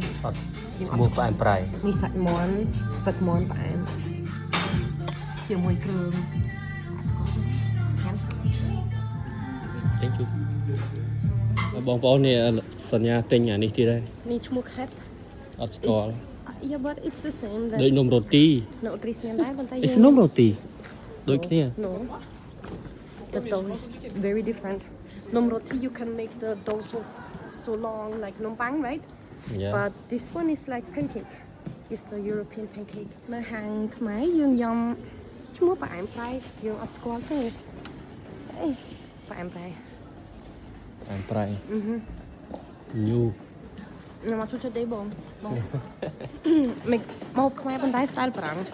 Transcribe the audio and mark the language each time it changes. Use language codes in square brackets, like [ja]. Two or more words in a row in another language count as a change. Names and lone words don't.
[km] ឈ្មោះផ្អែមប្រៃ នេះសាច់មាន់ផ្អែមជាមួយគ្រឿង [en] Thank you [km] បងប្អូននេះសញ្ញាទិញអានេះទៀតហើយ នេះឈ្មោះ crepe អត់ស្គាល់ [en] Yeah but it's the same [km] ដូចនំរ៉ូទី នៅអូទ្រីសញ៉ាំដែរប៉ុន្តែ It's នំរ៉ូទីដូចគ្នា [en] No the dough is very different នំរ៉ូទី you can make the dough so long like នំប៉័ង right Yeah but this one is like pancake it's the European pancake [km] នៅហាងខ្មែរយើងញ៉ាំឈ្មោះផ្អែមប្រៃយើងអត់ស្គាល់ទេអីផ្អែមប្រៃ ផ្អែមប្រៃញូ ខ្ញុំអត់ចូលចិត្តទេបងមកខ្មែរប៉ុន្តែ style បារាំង